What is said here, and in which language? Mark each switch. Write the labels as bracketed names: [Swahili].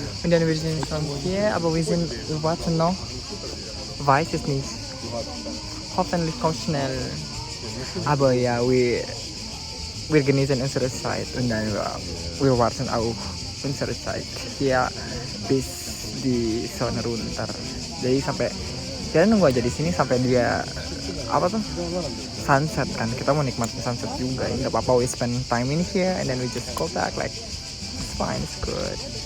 [German] Und dann wir sind schon hier, aber wir warten noch. Weiß es nicht. Hoffentlich kommt schnell. Aber ja, wir genießen unsere Zeit und dann wir warten auch unsere Zeit hier bis die Sonne runter. [Indonesian] Jadi sampai kita nunggu aja di sini sampai dia apa tuh sunset kan. Kita mau nikmatin sunset juga. Nggak apa-apa, [English] we spend time in here and then we just go back like it's fine, it's good.